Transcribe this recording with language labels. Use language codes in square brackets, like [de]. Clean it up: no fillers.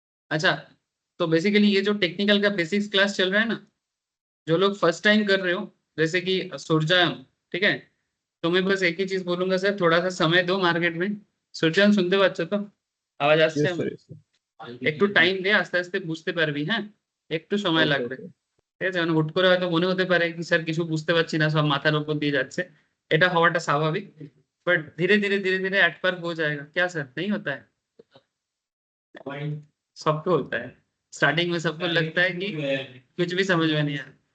[hi] अच्छा, तो बेसिकली ये जो टेक्निकल का बेसिक्स क्लास चल रहा है ना, जो लोग फर्स्ट टाइम कर रहे हो जैसे कि सुरजाम, ठीक है, तो मैं बस एक ही चीज बोलूंगा सर, थोड़ा सा समय दो मार्केट में, सुरजाम सुनते हो अच्छा, तो आवाज [bn] আসছে [en] Yes, sir. Yes, sir. [bn] একটু টাইম দে, আস্তে আস্তে বুঝতে পারবি, হ্যাঁ একটু সময় [en] Okay, [bn] লাগবে, [en] okay. [bn] ঠিক আছে, মানে হুট করে হয়তো মনে হতে পারে কি স্যার কিছু বুঝতে পারছি না, সব মাথার উপর দিয়ে যাচ্ছে, এটা হওয়াটা স্বাভাবিক, [hi] बट धीरे धीरे एट पर हो जाएगा, क्या सर नहीं होता है, सबको होता है, स्टार्टिंग में सबको लगता है कि कुछ भी समझ में नहीं आया,